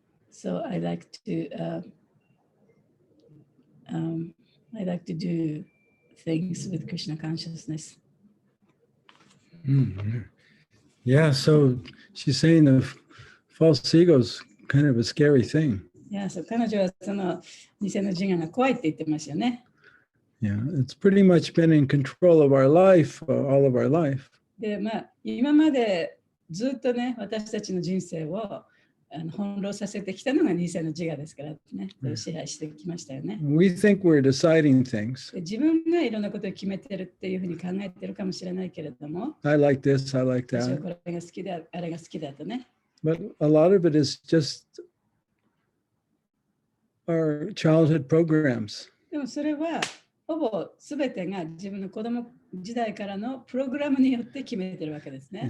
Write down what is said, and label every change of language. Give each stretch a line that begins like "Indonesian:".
English: So I like to do things with Krishna consciousness. Yeah, so she's saying the false ego is kind of a scary thing. Yeah, so
Japanese: 彼女はその偽の自我が怖いって言ってますよね。
English: Yeah, it's pretty much been in control of our life, all of our life.
Japanese: で、今までずっとね、私たちの人生を翻弄させてきたのが偽の自我ですからね、支配してきましたよね。
English: We think we're deciding things.
Japanese: 自分がいろんなことを決めてるっていうふうに考えてるかもしれないけれども、
English: I like this, I like
Japanese: 私は
English: that.
Japanese: これが好きだ、あれが好きだとね。
English: But a lot of it is just our childhood programs.
Japanese: でもそれはほぼ全てが自分の子供時代からのプログラムによって決めてるわけですね。